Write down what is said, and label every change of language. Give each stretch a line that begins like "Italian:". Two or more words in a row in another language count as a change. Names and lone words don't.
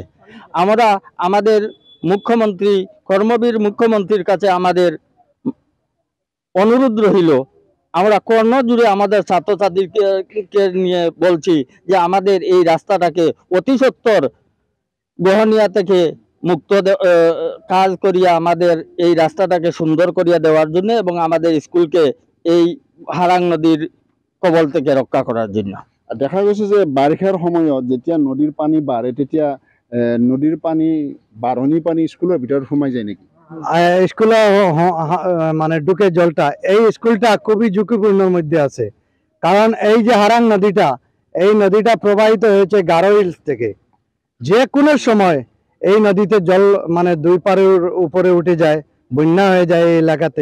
Bangla: আমরা আমাদের মুখ্যমন্ত্রী কর্মবীর মুখ্যমন্ত্রীর কাছে আমাদের অনুরোধ রইল, আমরা কর্ণজুড়ে আমাদের ছাত্রছাত্রীকে নিয়ে বলছি যে আমাদের এই রাস্তাটাকে অতি সত্বর গহনিয়া থেকে মুক্ত কাজ করিয়া আমাদের এই রাস্তাটাকে সুন্দর করিয়া দেওয়ার জন্য এবং আমাদের স্কুলকে এই হারাং নদীর কবল থেকে রক্ষা করার জন্য।
Assamese: দেখা গৈছে যে বাৰিষাৰ সময়ত যেতিয়া নদীৰ পানী বাঢ়ে তেতিয়া নদীৰ পানী বাঢ়নি পানী স্কুলৰ ভিতৰত সোমাই যায় নেকি?
Bangla: স্কুলে মানে ঢুকে জলটা, এই স্কুলটা খুবই ঝুঁকিপূর্ণের মধ্যে আছে, কারণ এই যে হারাং নদীটা, এই নদীটা প্রবাহিত হয়েছে গারো হিলস থেকে। যে কোনো সময় এই নদীতে জল মানে দুই পারের উপরে উঠে যায়, বন্যা হয়ে যায় এই এলাকাতে।